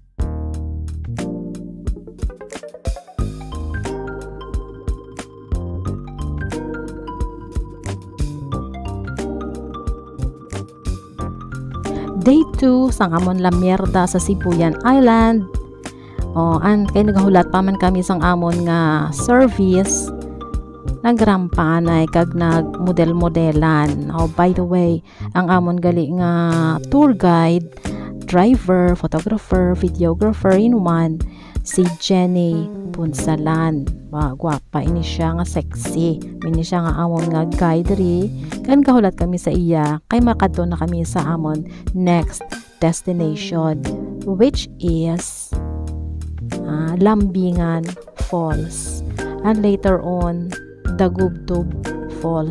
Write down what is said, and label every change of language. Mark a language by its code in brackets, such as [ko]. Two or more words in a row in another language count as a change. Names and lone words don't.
[hil] Day 2 sang amon la mierda sa Sibuyan Island. Kay nagahulat pa man kami sang amon nga service. Nagrampanay kag nagmodel-modelan. [en] By the way, [hil] ang amon gali nga [en] tour guide, [hil] driver, photographer, [en] videographer in one, [hil] si Jenny Punsalan. Gwapa ini siya nga sexy. Ini siya nga amon nga guide ri. Kan kahulat kami sa iya kay makadto na kami sa amon [en] next destination, which is Lambingan Falls, and later on Dagubtub Falls.